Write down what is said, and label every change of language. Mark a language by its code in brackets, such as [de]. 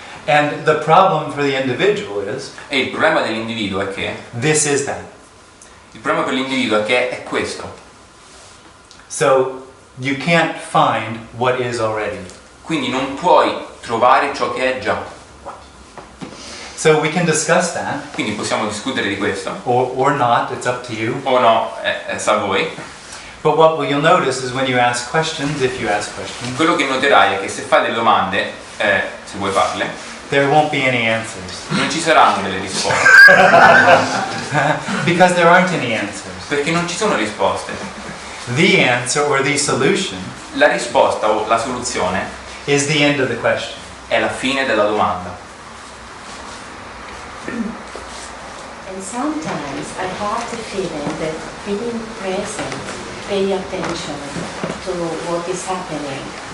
[en] And the problem for the individual is, [it] E il problema dell'individuo è che [en] this is that. [it] il problema per l'individuo è che è questo. [en] So you can't find what is already. [it] Quindi non puoi trovare ciò che è già. [en] So we can discuss that, [it] Quindi possiamo discutere di questo [en] or not, it's up to you. [it] o no, sta a voi. [en] But what you'll notice is when you ask questions, if you ask questions, [it] Quello che noterai è che se fai delle domande, se vuoi farle, [en] there won't be any answers. [it] non ci saranno delle risposte, [en] Because there aren't any answers. [it] perché non ci sono risposte. [en] The answer or the solution [it] La risposta o la soluzione [en] is the end of the question. [it] è la fine della domanda. [en] And sometimes I have the feeling that being present, pay attention to what is happening,